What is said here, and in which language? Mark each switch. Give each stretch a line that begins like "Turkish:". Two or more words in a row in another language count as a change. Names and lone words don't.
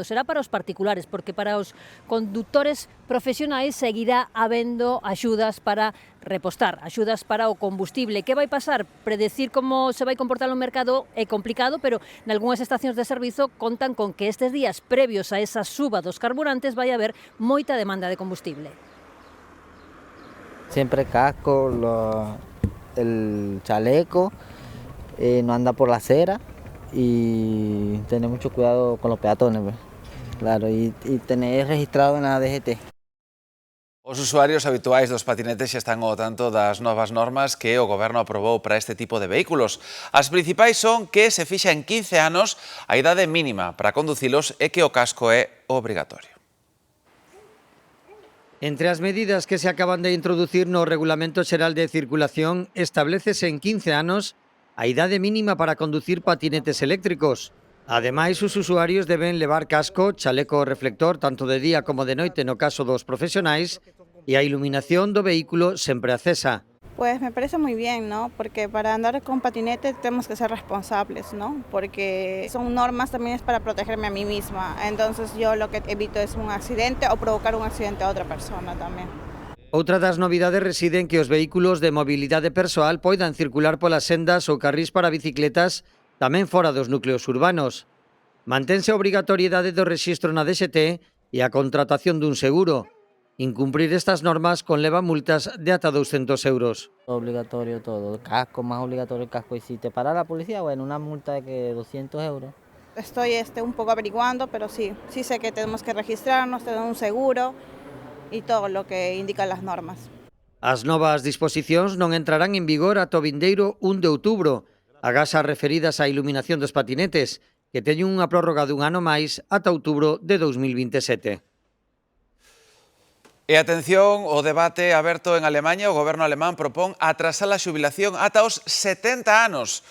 Galician: Será para os particulares, porque para os condutores profesionais seguirá habendo axudas para repostar, axudas para o combustible. Que vai pasar? Predecir como se vai comportar o mercado é complicado, pero nalgúnas estacións de servizo contan con que estes días previos a esa suba dos carburantes vai haber moita demanda de combustible.
Spanish: Siempre casco, el chaleco, no anda por la acera y tener mucho cuidado con los peatones, pues. Claro, y tener registrado en la DGT.
Galician: Os usuarios habituais dos patinetes xa están ao tanto das novas normas que o Goberno aprobou para este tipo de vehículos. As principais son que se fixa en 15 anos a idade mínima para conducilos e que o casco é obrigatorio. Entre as medidas que se acaban de introducir no Regulamento Xeral de Circulación establécese en 15 anos a idade mínima para conducir patinetes eléctricos. Ademais, os usuarios deben levar casco, chaleco reflector, tanto de día como de noite no caso dos profesionais, e a iluminación do vehículo sempre acesa.
Spanish: Pues me parece muy bien, ¿no? Porque para andar con patinete tenemos que ser responsables, ¿no? Porque son normas también es para protegerme a mí misma. Entonces yo lo que evito es un accidente o provocar un accidente a otra persona también.
Galician: Outra das novidades reside en que os vehículos de mobilidade persoal poidan circular polas sendas ou carrís para bicicletas tamén fora dos núcleos urbanos. Mantense a obrigatoriedade do rexistro na DGT e a contratación dun seguro. Incumprir estas normas conleva multas de ata 200 euros.
Spanish: Obligatorio todo, casco, más obligatorio el casco. Y si te para la policía, bueno, una multa de que 200 euros. Estoy un poco averiguando, pero sí sé que tenemos que registrarnos, tener un seguro y todo lo que indican las normas.
Galician: As novas disposicións non entrarán en vigor ata o vindeiro 1 de outubro, agás as referidas á iluminación dos patinetes, que teñen unha prórroga dun ano máis ata outubro de 2027. E atención, o debate aberto en Alemanha, o goberno alemán propón atrasar a xubilación ata os 70 anos.